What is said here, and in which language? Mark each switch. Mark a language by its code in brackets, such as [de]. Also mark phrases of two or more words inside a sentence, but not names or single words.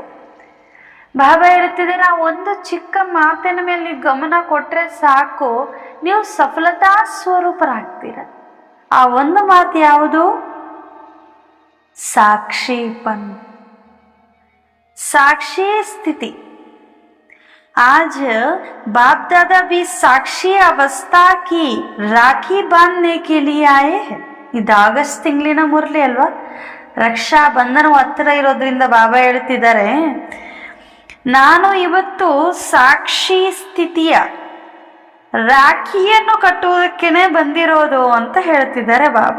[kn] ಬಾಬಾ ಹೇಳ್ತಿದೆ, ನಾವು ಒಂದು ಚಿಕ್ಕ ಮಾತಿನ ಮೇಲೆ ಗಮನ ಕೊಟ್ಟರೆ ಸಾಕು, ನೀವು ಸಫಲತಾ ಸ್ವರೂಪರಾಗ್ತೀರ. ಆ ಒಂದು ಮಾತು ಯಾವುದು, ಸಾಕ್ಷಿಪನ್, ಸಾಕ್ಷಿ ಸ್ಥಿತಿ. [hi] आज बाप दादा भी साक्षी अवस्था की राखी बांधने के लिए आए हैं. [kn] ಇದು ಆಗಸ್ಟ್ ತಿಂಗಳಿನ ಮುರಳಿ ಅಲ್ವಾ, ರಕ್ಷಾ ಬಂಧನ ಹತ್ತಿರ ಇರೋದ್ರಿಂದ ಬಾಬಾ ಹೇಳ್ತಿದ್ದಾರೆ, ನಾನು ಇವತ್ತು ಸಾಕ್ಷಿ ಸ್ಥಿತಿಯ ರಾಖಿಯನ್ನು ಕಟ್ಟುವುದಕ್ಕೇನೆ ಬಂದಿರೋದು ಅಂತ ಹೇಳ್ತಿದ್ದಾರೆ ಬಾಬಾ.